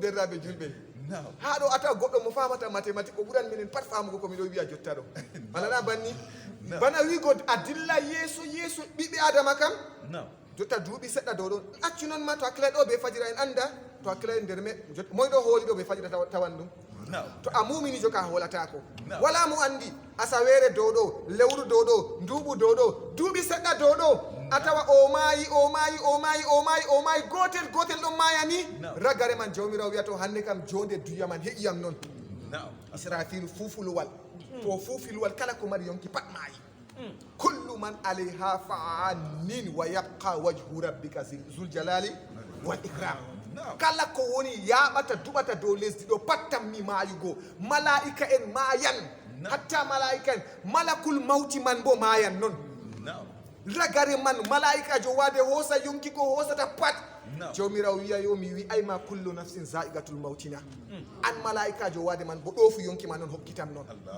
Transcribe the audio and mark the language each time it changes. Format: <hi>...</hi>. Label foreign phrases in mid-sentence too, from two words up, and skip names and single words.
<ff>derraɓe julɓe ha ɗo ata goɗɗo mo famata mathématique o ɓuran minen pat famugo komi ɗo wiya jotta ɗo anana banni bana wigo adilla yeeso ɓiɓɓe adama kam jotta duuɓi seɗɗa dow ɗon accu noon ma to hakkilay ɗo ɓe fajira en anda to hakkilay nder me moyɗo hooli ɗo ɓe fajira tawan ɗum to a mumini joka holatako wala mo andi asawere dow ɗo lewru dow ɗo nduuɓu dow ɗo duuɓi seɗɗa dow ɗo a tawa o maayi gotel ɗon maya ni ragare man jawmirawo wiya to hande kam jonde duya man heƴiyam noon israfilu fufulwal to fufilwal kala ko mari yonki pat maayi</ff> <ar>كل من عليها فان ويبقى وجه ربك ذو الجلال والإكرام</ar> <ff>kala ko woni yaɓata duɓata dow lesdi ɗo pat tammi maayugo malaika en maayan hatta malaika en malakul mawti man bo maayan noon ragare man malaikajo wade hoosa yonki ko hoosata pat jawmirawo wiya yo mi wi ayma</ff> <ar>كل نفس ذائقة الموت</ar> <ff>an malaikajo wade man bo ɗofu yonki ma noon hokkitam noon</ff>